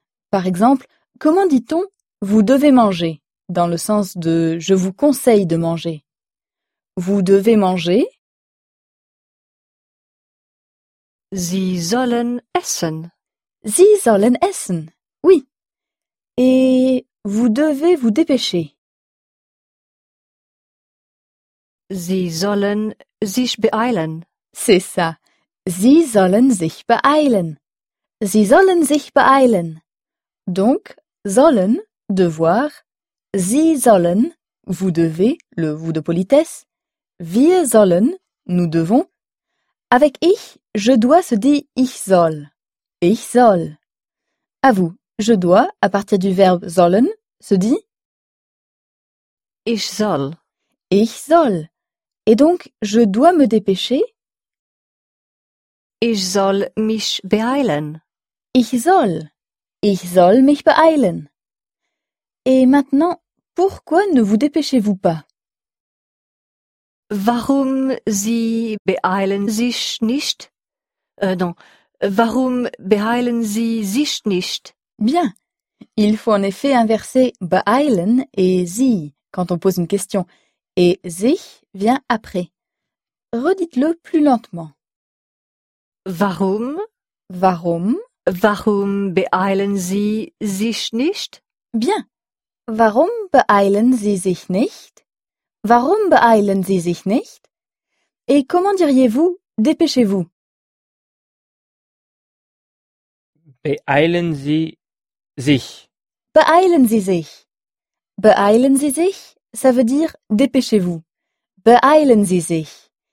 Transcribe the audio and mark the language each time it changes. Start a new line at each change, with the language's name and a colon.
French: Par exemple, comment dit-on vous devez manger? Dans le sens de je vous conseille de manger. Vous devez manger?
German: Sie sollen essen. Sie sollen essen. Oui.
French: Et vous devez vous dépêcher.
German: Sie sollen sich beeilen.
French: C'est ça.
German: Sie sollen sich beeilen. Sie sollen sich beeilen.
French: Donc, sollen, devoir.
German: Sie sollen,
French: vous devez, le vous de politesse.
German: Wir sollen,
French: nous devons. Avec ich, je dois se dit
German: ich soll. Ich soll.
French: À vous, je dois, à partir du verbe sollen, se dit
German: ich soll. Ich soll.
French: Et donc, je dois me dépêcher.
German: Ich soll mich beeilen. Ich soll. Ich soll mich beeilen.
French: Et maintenant, pourquoi ne vous dépêchez-vous pas?
German: Warum Sie beeilen sich nicht? Warum beeilen Sie sich nicht?
French: Bien. Il faut en effet inverser beeilen et Sie quand on pose une question. Et sich vient après. Redites-le plus lentement.
German: Warum? Warum? Warum beeilen Sie sich nicht? Bien. Warum beeilen Sie sich nicht? Warum beeilen Sie sich nicht?
French: Et comment diriez-vous dépêchez-vous?
German: Beeilen Sie sich. Beeilen Sie sich. Beeilen Sie sich,
French: ça veut dire dépêchez-vous.
German: Beeilen Sie sich.